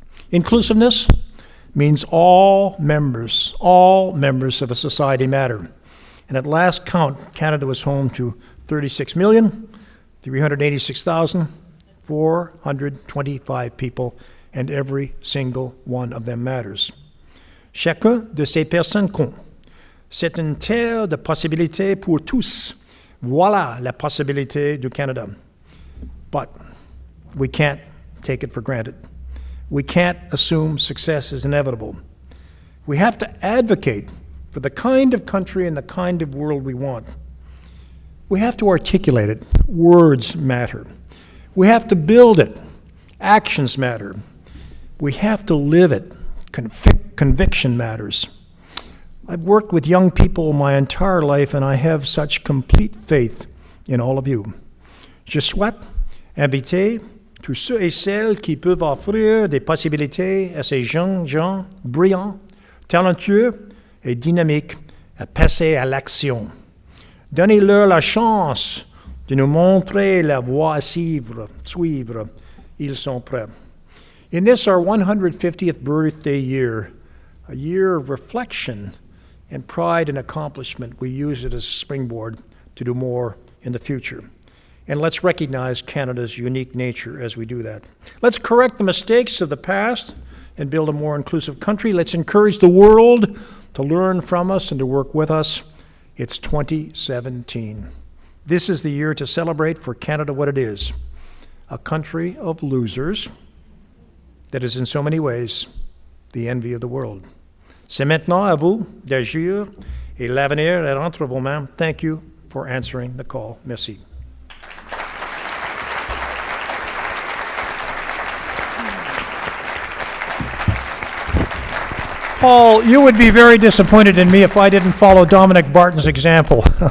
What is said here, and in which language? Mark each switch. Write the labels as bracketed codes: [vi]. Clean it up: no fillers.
[en] Inclusiveness means all members of a society matter. And at last count, Canada was home to 36,386,425 people, and every single one of them matters. [fr] Chacun de ces personnes compte. C'est une terre de possibilités pour tous. Voilà la possibilité du Canada. [en] But we can't take it for granted. We can't assume success is inevitable. We have to advocate for the kind of country and the kind of world we want. We have to articulate it. Words matter. We have to build it. Actions matter. We have to live it. Conviction matters. I've worked with young people my entire life, and I have such complete faith in all of you. [fr] Je souhaite inviter tous ceux et celles qui peuvent offrir des possibilités à ces jeunes gens brillants, talentueux et dynamiques à passer à l'action. Donnez-leur la chance de nous montrer la voie à suivre. Ils sont prêts. [en] In this, our 150th birthday year, a year of reflection and pride and accomplishment, we use it as a springboard to do more in the future. And let's recognize Canada's unique nature as we do that. Let's correct the mistakes of the past and build a more inclusive country. Let's encourage the world to learn from us and to work with us. It's 2017. This is the year to celebrate for Canada what it is, a country of losers that is in so many ways the envy of the world. [fr] C'est maintenant à vous d'agir et l'avenir est entre vos mains. [en] Thank you for answering the call. [fr] Merci. [en] Paul, you would be very disappointed in me if I didn't follow Dominic Barton's example.